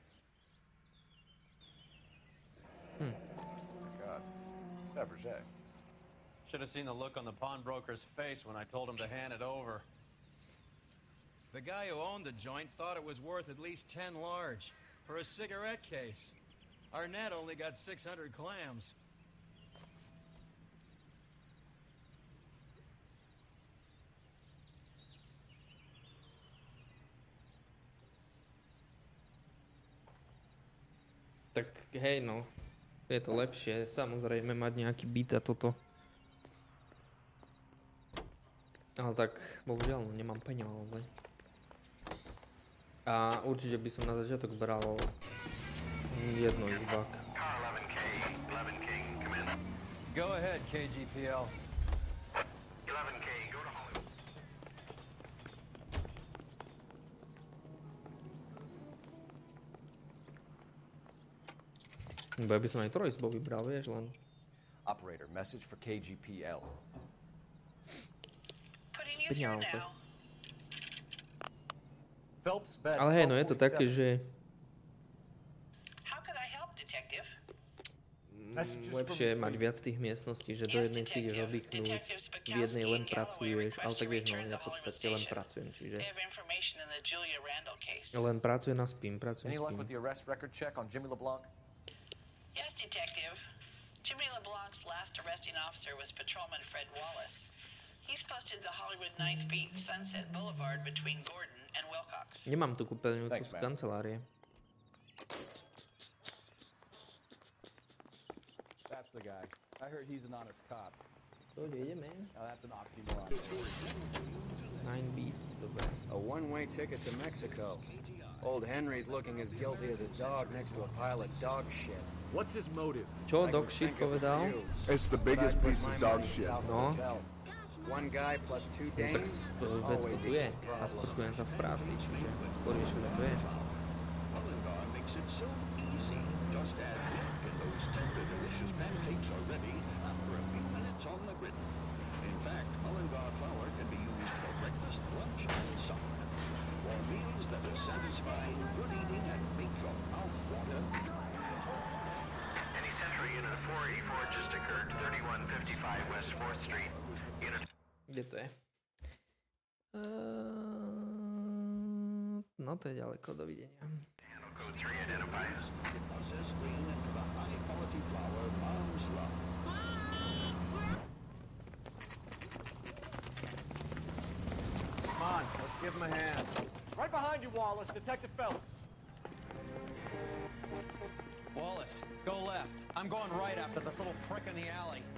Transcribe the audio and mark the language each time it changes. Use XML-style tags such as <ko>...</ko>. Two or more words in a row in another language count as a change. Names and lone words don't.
<en>Oh my God. It's Fabergé. Should have seen the look on the pawnbroker's face when I told him to hand it over. The guy who owned the joint thought it was worth at least 10 large for a cigarette case. Arnett only got 600 clams.</en> <sk>Tak hej no, je to lepšie, samozrejme mať nejaký byt a toto. Ale tak, bohužiaľ, nemám peniaze. A určite by som na začiatok bral jedno izbak.</sk> <en>Go ahead, KGPL. 11K, go to Hollywood.</en> <sk>Bo ja by som aj trojizbou vybral, vieš, len...</sk> <en>Operator, message for KGPL.</en> <sk>Peniaze.</sk> <en>Phelps bet.</en> <sk>Ale hej, no je to také, že... Lepšie mať viac tých miestností, že do jednej si ideš oddychnúť, v jednej len pracuješ, ale tak vieš, no ja v podstate len pracujem, čiže... Len pracujem a spím, pracujem,</sk> <en>Any luck with</en> <sk>spím.</sk> <en>the arrest record check on Jimmy LeBlanc? Yes, Detective. Jimmy LeBlanc's last arresting officer was Patrolman Fred Wallace. He's posted the Hollywood 9th Beat Sunset Boulevard between Gordon and Wilcox.</en> <sk>Nemám tu kúpeľňu, tu sú kancelárie.</sk> <en>That's the guy. I heard he's an honest cop.</en> <sk>Dobre, ideme.</sk> <en>Now that's an oxymoron.</en> <sk>9 beat, dobre.</sk> <en>A one-way ticket to Mexico. Old Henry's looking as guilty as a dog next to a pile of dog shit. What's his motive?</en> <sk>Čo</sk> <en>dog shit</en> <sk>povedal?</sk> <en>It's the biggest piece of dog shit.</en> <sk>No.</sk> <en>One guy plus two</en> <sk>No tak</sk> <en>dames.</en> <sk>vecko tu je. Aspoň sa v práci, čiže poriešili to je.</sk> <en>Mullingar makes it so easy, just add milk and those tender delicious pancakes are ready after a few minutes on the griddle. In fact, Mullingar flour can be used for breakfast, lunch, and supper. For meals that are satisfying, good eating, and make your mouth water. Any Central Unit 484 just occurred, 3155 West 4th Street. Unit...</en> <sk>Kde to je? No to je ďaleko, dovidenia.</sk> <en>Code 3 identifies. Process grain into the high-quality flour moms love. Come on, let's give him a hand. Right behind you, Wallace. Detective Phelps. Wallace, go left. I'm going right after this little prick in the alley.</en>